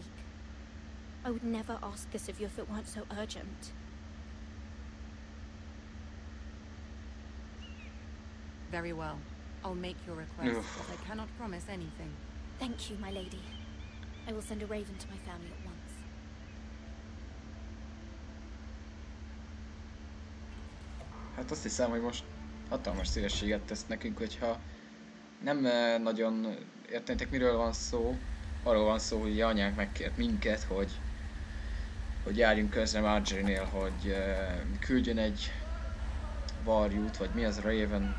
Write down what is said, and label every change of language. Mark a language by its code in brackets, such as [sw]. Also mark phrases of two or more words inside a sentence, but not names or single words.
[en] I would never ask this of you if it weren't so urgent. Very well. I'll make your request, but I cannot promise anything. Thank you, my lady. I will send a raven to my family at once. [hu] Hát azt hiszem, hogy most hatalmas szívességet tesz nekünk, hogyha nem nagyon értenétek, miről van szó. Arról van szó, hogy anyánk megkért minket, hogy járjunk közre Marjorie-nél, hogy küldjön egy varjút, vagy mi az, Raven?